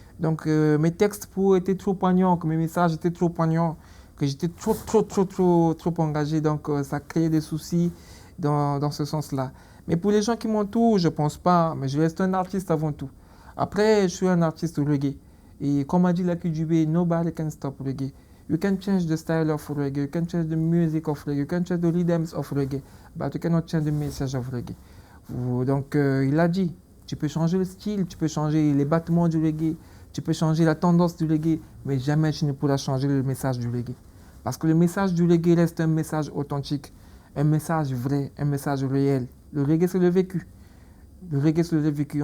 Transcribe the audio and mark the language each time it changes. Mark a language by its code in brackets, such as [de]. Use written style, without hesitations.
[fr] Donc, mes textes étaient trop poignants, que mes messages étaient trop poignants, que j'étais trop engagé. Donc, ça créait des soucis dans ce sens-là. Mais pour les gens qui m'entourent, je ne pense pas. Mais je reste un artiste avant tout. Après, je suis un artiste reggae. Et comme a dit Lucky Dubé, nobody can stop reggae. [en] You can change the style of reggae, you can change the music of reggae, you can change the rhythms of reggae, but you cannot change the message of reggae. [fr] Donc, il a dit, tu peux changer le style, tu peux changer les battements du reggae, tu peux changer la tendance du reggae, mais jamais tu ne pourras changer le message du reggae. Parce que le message du reggae reste un message authentique, un message vrai, un message réel. Le reggae, c'est le vécu. Le reggae, c'est le vécu.